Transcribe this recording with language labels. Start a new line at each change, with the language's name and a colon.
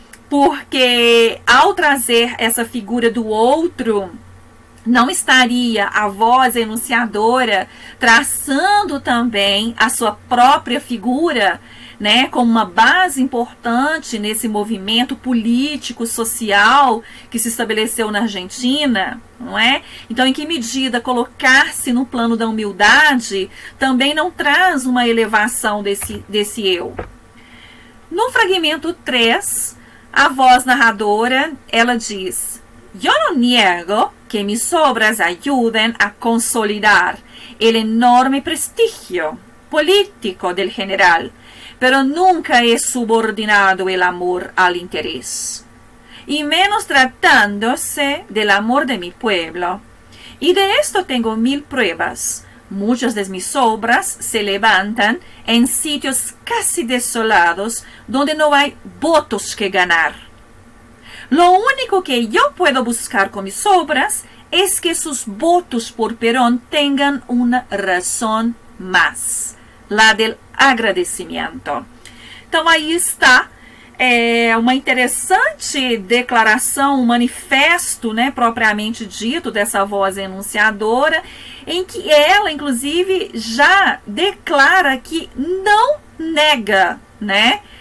Portuguese: porque ao trazer essa figura do outro, não estaria a voz enunciadora traçando também a sua própria figura, né, como uma base importante nesse movimento político, social que se estabeleceu na Argentina, não é? Então, em que medida colocar-se no plano da humildade também não traz uma elevação desse eu? No fragmento 3, a voz narradora, ela diz:
Spanish: "Yo no niego que mis obras ayuden a consolidar el enorme prestigio político del general, pero nunca he subordinado el amor al interés, y menos tratándose del amor de mi pueblo. Y de esto tengo 1000 pruebas. Muchas de mis obras se levantan en sitios casi desolados donde no hay votos que ganar. Lo único que yo puedo buscar con mis obras es que sus votos por Perón tengan una razón más, la del agradecimento."
Portuguese: Então aí está uma interessante declaração, um manifesto, né, propriamente dito, dessa voz enunciadora, em que ela, inclusive, já declara que não nega, né?